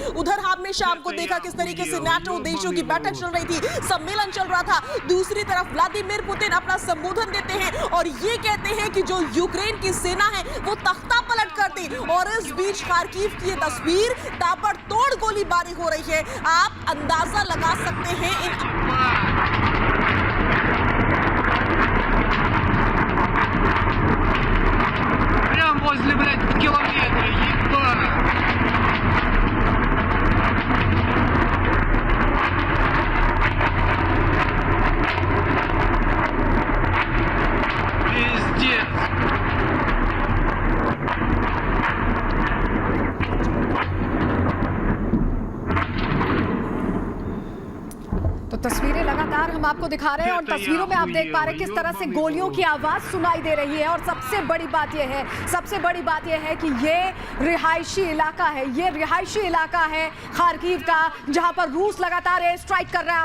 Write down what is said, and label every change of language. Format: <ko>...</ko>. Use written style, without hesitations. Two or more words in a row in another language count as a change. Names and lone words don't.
<hi>उधर हमने शाम को देखा किस तरीके से नाटो देशों की बैठक चल रही थी, सम्मेलन चल रहा था। दूसरी तरफ व्लादिमीर पुतिन अपना संबोधन देते हैं और ये कहते हैं कि जो यूक्रेन की सेना है वो तख्ता पलट कर दी। और इस बीच खार्किव की ये तस्वीर, ताबड़तोड़ गोलीबारी हो रही है, आप अंदाजा लगा सकते हैं</hi> <ru>Прям возле, блядь, в километре, ебать! Пиздец!</ru> <hi>तो तस्वीरें लगातार हम आपको दिखा रहे हैं और तस्वीरों में आप देख पा रहे हैं किस तरह से गोलियों की आवाज सुनाई दे रही है। और सबसे बड़ी बात यह है कि ये रिहायशी इलाका है, ये रिहायशी इलाका है खार्किव का, जहां पर रूस लगातार एयर स्ट्राइक कर रहा है।</hi>